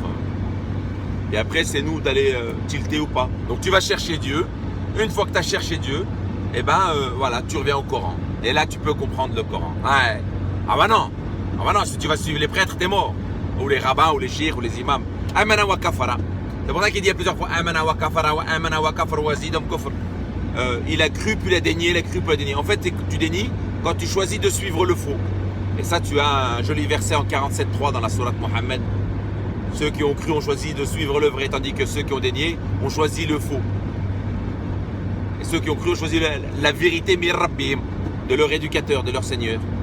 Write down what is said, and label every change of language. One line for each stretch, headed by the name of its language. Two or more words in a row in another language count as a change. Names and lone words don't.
French: Et après, c'est nous d'aller tilter ou pas. Donc tu vas chercher Dieu. Une fois que tu as cherché Dieu, et voilà, tu reviens au Coran. Et là, tu peux comprendre le Coran. Ouais. Ah bah non, si tu vas suivre les prêtres, t'es mort. Ou les rabbins, ou les chiites, ou les imams.
Arabic: آمنوا وكفروا.
French: C'est pour ça qu'il dit plusieurs fois
Arabic: آمنوا وكفروا وآمنوا وكفروا وازدادوا كفرا.
French: Il a cru, puis il a dénié, il a cru, puis il a dénié. En fait, tu dénies quand tu choisis de suivre le faux. Et ça, tu as un joli verset en 47.3 dans la sourate Mohammed. Ceux qui ont cru ont choisi de suivre le vrai, tandis que ceux qui ont dénié ont choisi le faux. Et ceux qui ont cru ont choisi la vérité mir-rabbim, de leur éducateur, de leur Seigneur.